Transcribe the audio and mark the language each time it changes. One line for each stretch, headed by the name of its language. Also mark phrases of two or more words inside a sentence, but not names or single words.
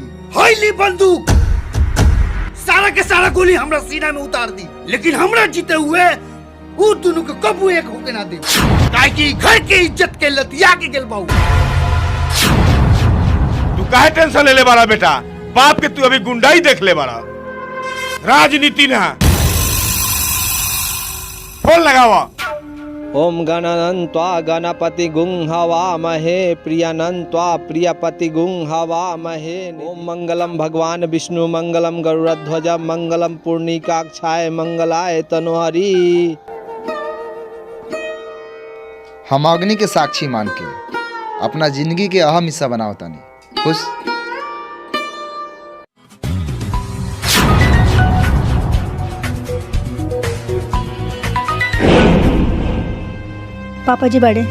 Bhojpuri: होइली बंदूक सारा के सारा गोली हमरा सीना में उतार दी, लेकिन हमरा जीते हुए वो दोनों के कबू एक होके ना दे, काहे कि घर के इज्जत के लतिया के गेल बाऊ। तू काहे टेंशन ले ले बारा बेटा? बाप के तू अभी गुंडाई देख ले बारा, राजनीति ना। फोन लगावा।
Sanskrit: ओम गणानन्त्वा गणपति गुं हवामहे प्रियानन्त्वा प्रियपति गुं हवामहे। ओम मंगलम भगवान विष्णु मंगलम गरुड़ध्वज मंगलम पूर्णिकाक्षाय मंगलाय तनोहरि।
Bhojpuri: हम अग्नि के साक्षी मान के अपना जिंदगी के अहम हिस्सा बनाओ तानी। खुश पापा जी बड़े